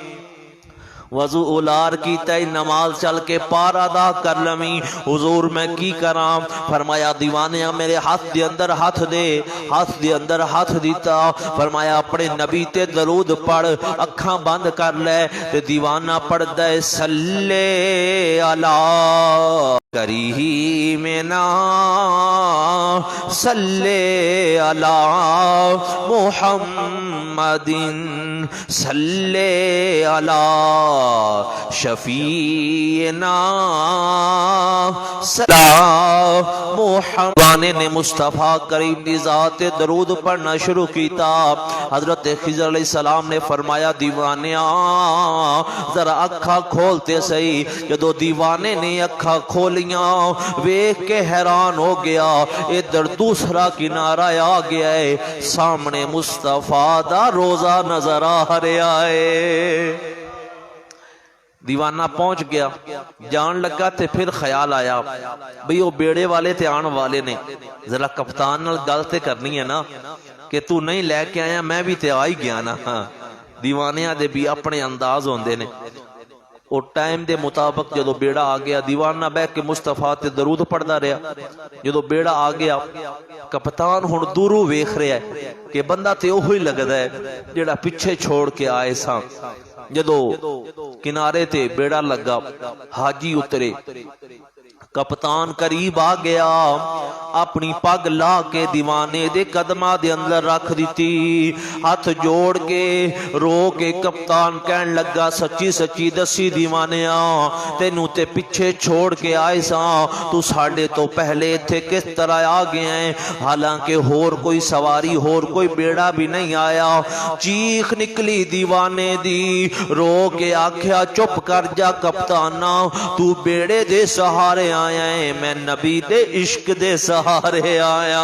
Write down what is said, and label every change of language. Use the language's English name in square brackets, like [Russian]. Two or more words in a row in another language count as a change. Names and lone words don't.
[Punjabi] وضو اولار کیتا ہی نماز چل کے پار ادا کر لوی. حضور میں کی کرا? فرمایا دیوانیا میرے ہاتھ دے اندر ہاتھ دے. ہاتھ دے اندر ہاتھ دتا. فرمایا اپنے نبی تے درود پڑھ، اکھاں بند کر لے. تے دیوانہ پڑھدا ہے [Arabic] صل على كريمنا صل على محمدن صل على شفيعنا [Punjabi] صلا محمد نے مصطفیٰ کریم دی ذات درود پڑھنا شروع کیا. حضرت خضر علیہ السلام نے فرمایا دیوانیا ذرا اکھا کھولتے سہی. جدوں دیوانے نے اکھا کھولیاں ویکھ کے حیران ہو گیا. [Urdu] ادھر دوسرا کنارہ آ گیا ہے، سامنے مصطفیٰ دا روضہ نظر آ رہا ہے. [Punjabi] دیوانہ پہنچ گیا، جان لگا تے پھر خیال آیا بھئی وہ بیڑے والے تے آن والے نے، ذرا کپتان نال گل تے کرنی ہے نا کہ تو نہیں لے کے آیا، میں بھی تے آ ہی گیا نا۔ دیوانیاں دے بھی اپنے انداز ہوندے نے۔ اور ٹائم دے مطابق جدو بیڑا آ گیا، دیوانہ بہ کے مصطفیٰ تے درود پڑھدا رہا۔ جدو بیڑا آ گیا، کپتان ہن دوروں ویکھ رہا ہے کہ بندہ تے اوہی لگدا ہے جڑا پیچھے چھوڑ کے آئے ساں۔ جدو کنارے تے بیڑا لگا، حاجی اترے، کپتان قریب آ گیا، اپنی پگ لا کے دیوانے دے قدمہ دے اندر رکھ دیتی، ہاتھ جوڑ کے رو کے کپتان کہن لگا سچی سچی دسی دیوانیاں، تینوں تے پیچھے چھوڑ کے آئے ساں، تو ساڑھے تو پہلے تھے کس طرح آ گئے ہیں، حالانکہ ہور کوئی سواری ہور کوئی بیڑا بھی نہیں آیا۔ چیخ نکلی دیوانے دی، رو کے آکھیا چپ کر جا کپتانا، تو بیڑے دے سہارے آیا ہے، میں نبی دے عشق دے سہارے آیا۔